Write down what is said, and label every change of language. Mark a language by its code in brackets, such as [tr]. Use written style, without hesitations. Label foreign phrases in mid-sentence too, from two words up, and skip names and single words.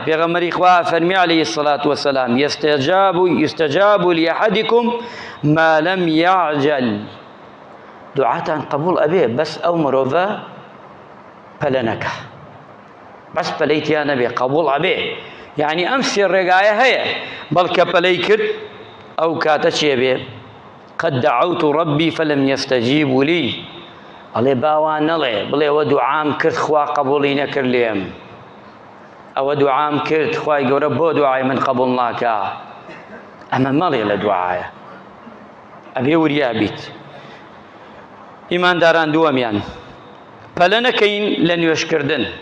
[ckb] پێغەمبەری خوا فەرمی [ar] عەلەیهی السەڵات وەسەلام: یستەجاب لأحدکم ما لەم یعجل. [ckb] دوعاتان قبوڵ ئەبێ، بەس ئەو مرۆڤە پەلە نەکە، بەس پەلەی تیا نەبێ، قبوڵ ئەبێ. یعنی ئەم سێ ڕێگایە هەیە، بەڵکە پەلەی کرد ئەو کاتە چێ بێ؟ [ar] قد دعوت ربي فلم يستجيبوا لي. [ckb] ئەڵێ باوان نەڵێ، بڵێ ئەوە دوعام کرد خوا قبوڵی نەکرد لێم، ئەوە دوعام کرد خوای گەورە بۆ دوعای من قبوڵ ناکا. ئەمە مەڵێ لە دوعایە، ئەبێ وریا بیت. ئیمانداران دووەمیان پەلە نەکەین لە نوێشکردن.